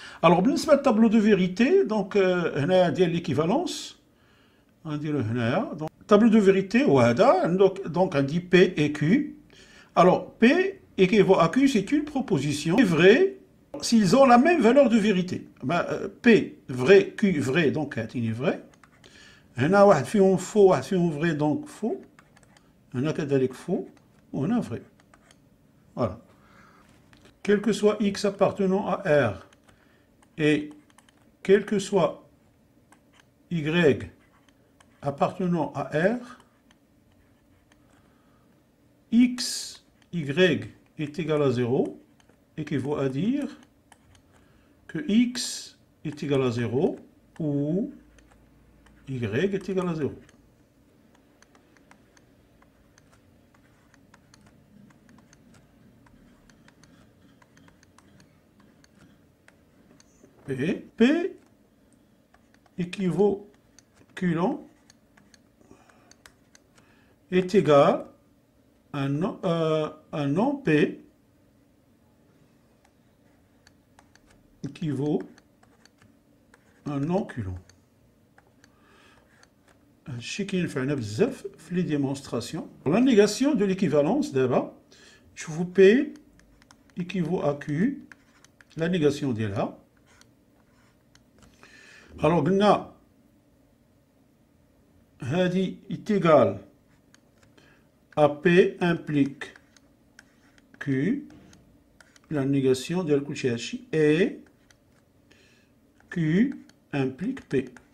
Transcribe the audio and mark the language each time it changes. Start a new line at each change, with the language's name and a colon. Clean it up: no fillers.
French: Alors,
Arabic: بالنسبة
French: للtableau de vérité, donc
Arabic: هنا ديال
French: l'équivalence,
Arabic: غنديرو هنايا.
French: Donc, tableau de vérité
Arabic: وهذا
French: donc on dit P et Q. Alors, P équivaut à Q, c'est une proposition. C'est vrai s'ils ont la même valeur de vérité. P vrai, Q vrai, donc c'est vrai.
Arabic: هنا واحد فيهم faux, واحد فيهم vrai, donc faux. هنا كذلك faux, وهنا vrai.
French: Voilà. Quel que soit X appartenant à R et quel que soit Y appartenant à R, X, Y est égal à 0, équivaut à dire que X est égal à 0 ou Y est égal à 0. P équivaut Q est égal à non P équivaut à non Q.
Arabic: هادشي كينفعنا بزاف في لي ديمونستراسيون.
French: La négation de l'équivalence d'abord, je vous P équivaut à Q, la négation
Arabic: ديالها.
French: Alors
Arabic: قلنا هذه
French: est égal à P implique Q, la négation
Arabic: ديال كلشي هادشي,
French: et Q implique P.